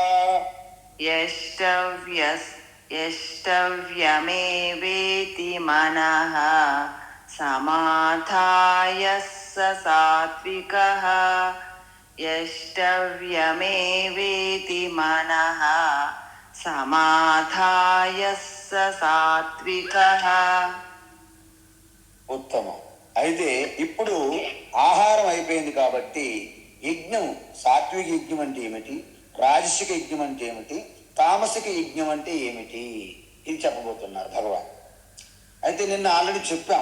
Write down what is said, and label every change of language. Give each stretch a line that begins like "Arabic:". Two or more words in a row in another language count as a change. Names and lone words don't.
Sanskrit: यष्टव्यमेवेति मनः समाधाय स सात्विकः यष्टव्यमेवेति मनः समाधाय स सात्विकः
Telugu: ఉత్తమం. అయితే ఇప్పుడు ఆహారం అయిపోయింది కాబట్టి యజ్ఞం, సాత్విక యజ్ఞం అంటే ఏమిటి, రాజసిక యజ్ఞం అంటే ఏమిటి, తామసిక యజ్ఞం అంటే ఏమిటి, ఇది చెప్పబోతున్నారు భగవాన్. అయితే నిన్న ఆల్రెడీ చెప్పాం.